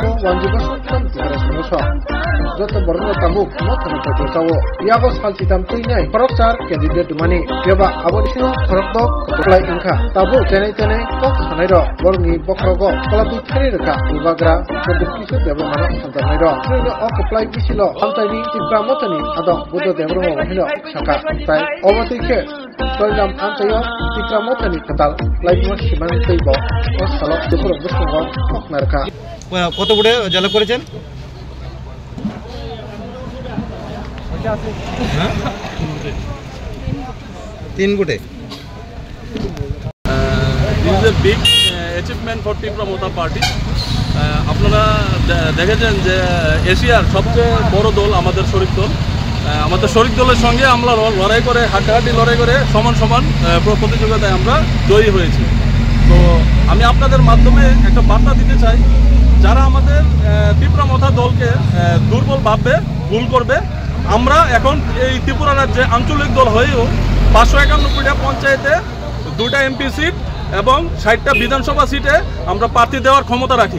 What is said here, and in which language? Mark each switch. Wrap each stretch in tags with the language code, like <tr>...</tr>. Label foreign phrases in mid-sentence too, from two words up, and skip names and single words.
<trp>Wanjibasu Tam Tigres Musa Joto Bororano Tabu Motani Pajosawo Iago Salsitam Tuinai Parokchar Candidate Mani Yaba Abolisino Korokdok Kuplai Inka Tabu Tenai Kok Sanairo Borni Bokrogo Kalabi Tharirka Ubagra Production Debo Mana Santanairo Trino O Kuplai Bisilo Amtani Tipra Motani Ado Budo Debro Wahino Saka Tai Obatike Toilam Antayo Tipra Motani Katal Laibu Siman Teibo O Salok Depro Buskongo Koknarka</trp> <bn>কত ফুটে জলপ করেছেন? তিন ফুটে।</bn> <en>This is a big achievement for Tipramota party.</en> <bn>আপনারা দেখেছেন যে এশিয়ার সবচেয়ে বড় দল আমাদের শরিক দল। আমাদের শরিক দলের সঙ্গে আমরা লড়াই করে হাড্ডাহাড্ডি লড়াই করে সমান সমান প্রতিযোগিতায় আমরা জয়ী হয়েছি। তো আমি আপনাদের মাধ্যমে একটা বার্তা দিতে চাই, যারা আমাদের ত্রিপুরামথা দলকে দুর্বল ভাববে, ভুল করবে, আমরা এখন এই ত্রিপুরা রাজ্যে আঞ্চলিক দল হয়েও 591টা পঞ্চায়েতে 2টা এমপি সিট এবং 60টা বিধানসভা সিটে আমরা প্রার্থী দেওয়ার ক্ষমতা রাখি।</bn>